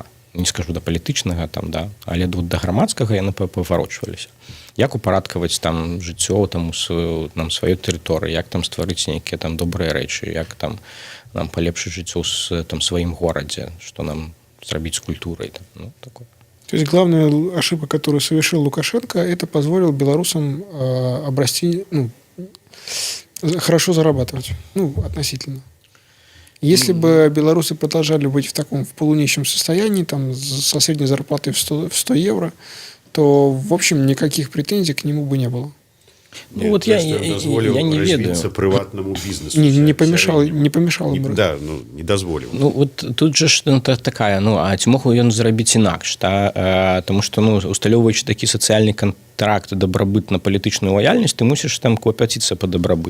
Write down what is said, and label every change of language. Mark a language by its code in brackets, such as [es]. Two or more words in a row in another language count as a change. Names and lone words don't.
[be] Не скажу да палітычнага там, да, але да грамадскага яны паварочваліся. Як упарадкаваць там жыццё там нам сваёй тэрыторыі, як там стварыць нейкія там добрыя рэчы, як там нам палепшыць жыццё ў там сваім горадзе, што нам зрабіць з культурай. Ну, такое. [ru] То есть главная ошибка, которую совершил Лукашенко, это позволило белорусам обрасти, хорошо зарабатывать, относительно. Если бы белорусы продолжали быть в полунищем состоянии, там, со средней зарплатой в 100 евро, то, в общем, никаких претензий к нему бы не было. [be] Ну, вот я не ведаю. Прыватнаму бізнесу. [ru] Не помешало бы. [be] Да, не дазволіў. Ну, вот тут же такая, а ці мог ён зрабіць інакш, да? Тому што, усталёўваючы такі сацыяльны кантракт, дабрабыт на палітычную лаяльнасць, ты мусіш там клапаціцца па дабрабыт.